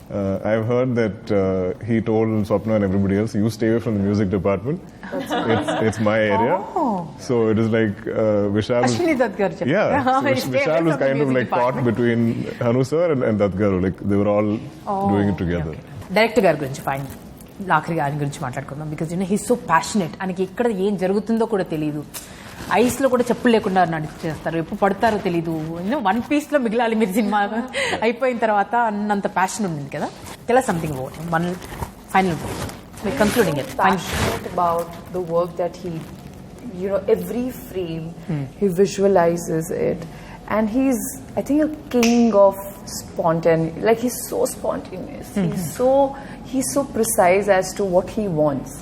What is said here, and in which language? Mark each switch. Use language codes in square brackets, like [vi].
[en] I've heard that he told Swapna and everybody else, you stay away from the music department. It's my area. Oh. So it is like Vishal. Ashwini Dutt Garu. Yeah, so Vishal was kind of like caught between Hanu sir and Dutt Garu. Like they were all doing it together. [te] Director గారి గురించి fine ఆఖరిగా ఆయన గురించి మాట్లాడుకుందాం. [en] Because he's so passionate. [te] ఆయనకి ఎక్కడ ఏం జరుగుతుందో కూడా తెలియదు. ఐస్లో కూడా చెప్పులు లేకుండా నడిచేస్తారు. ఎప్పుడు పడతారో తెలీదు. వన్ పీస్లో మిగిలాలి మీరు సినిమా అయిపోయిన తర్వాత అన్నంత ప్యాషన్ ఉంది కదా. [en] Tell us something about him. One final concluding it. Passionate about the work that he, every frame he visualizes it, and he's, I think, a king of spontaneity. Like he's so spontaneous. He's so precise as to what he wants.